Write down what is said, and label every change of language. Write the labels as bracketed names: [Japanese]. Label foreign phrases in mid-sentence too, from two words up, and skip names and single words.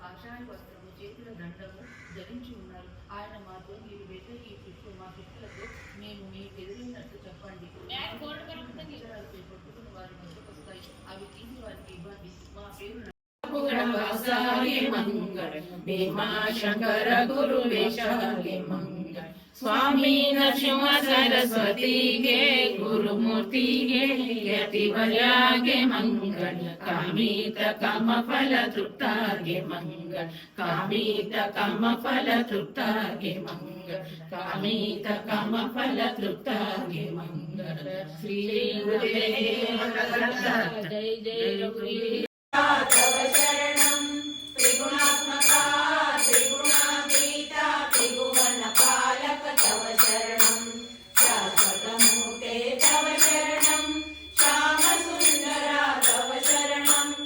[Telugu] కాషాయ వస్త్రము, చేతుల దండము ధరించి ఉన్నారు. ఆయన మాతో మీరు వెళ్ళే ఈ చుట్టూ మా శక్తులతో మేము మీకు ఎదురైనట్టు చెప్పండి. పట్టుకుని వారి మధ్యకు వస్తాయి, అవి తీసి వారికి ఇవ్వండి. మా పేరు [Kannada] శంకర గురు వేశాలి ಮಂಗಳ ಸ್ವಾಮಿ ನರಸಿಂಹ ಸರಸ್ವತಿಗೆ ಗುರುಮೂರ್ತಿಗೆ ಯತಿವರ್ಯಾಗೆ ಮಂಗಳ ಕಾಮಿತ ಕಾಮ ಫಲ ತೃಪ್ತಾಗೆ ಮಂಗಳ ಕಾಮಿತ ಕಾಮ ಫಲ ತೃಪ್ತಾಗೆ ಮಂಗಳ ಕಾಮಿತ ಕಾಮ ಫಲ ತೃಪ್ತಾಗೆ ಮಂಗಳ ಶ್ರೀ ಗುರುದೇವ ಜೈ ಜೈ ಗುರು [Sanskrit] तव शरणं त्रिगुणात्मका त्रिगुणातीता त्रिभुवनपालक तव शरणं शाश्वतमूर्ते तव शरणं श्यामसुन्दरा तव शरणं